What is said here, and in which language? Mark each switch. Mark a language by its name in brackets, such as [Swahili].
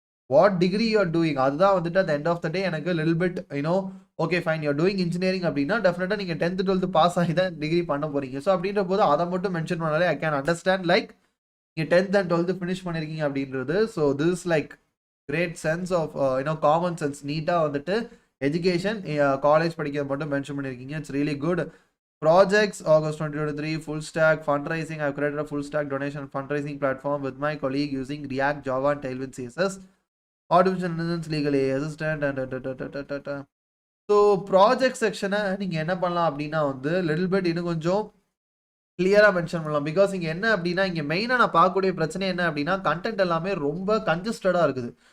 [English] what degree you are doing [Tamil] அதுதான் வந்துட்டு at end of the டே எனக்கு லில் bit okay fine you are doing engineering அப்படின்னா டெஃபினட்டாக நீங்கள் 10th 12th பாஸ் ஆகி தான் டிகிரி பண்ண போகிறீங்க. ஸோ அப்படின்ற போது அதை மட்டும் மென்ஷன் பண்ணாலே [English] I can understand [Tamil] லைக் நீங்கள் 10th and 12th ஃபினிஷ் பண்ணியிருக்கீங்க அப்படின்றது. [English] So this is like great sense of common sense. [Tamil] நீட்டாக வந்துட்டு எஜுகேஷன் காலேஜ் படிக்கிறது மட்டும் மென்ஷன் பண்ணியிருக்கீங்க. [English] It's really good. Projects, August 2023, full stack fundraising. I've created a full stack donation fundraising platform with my colleague using React, Java, and Tailwind CSS. Artificial intelligence, legal AI assistant, and so [Tamil] project section நீங்கள் என்ன பண்ணலாம் அப்படின்னா வந்து little bit இன்னும் கொஞ்சம் கிளியராக mention பண்ணலாம். Because இங்கே என்ன அப்படின்னா இங்கே மெயினாக நான் பார்க்கக்கூடிய பிரச்சனை என்ன அப்படின்னா கண்டென்ட் எல்லாமே ரொம்ப கன்ஜஸ்டடாக இருக்குது.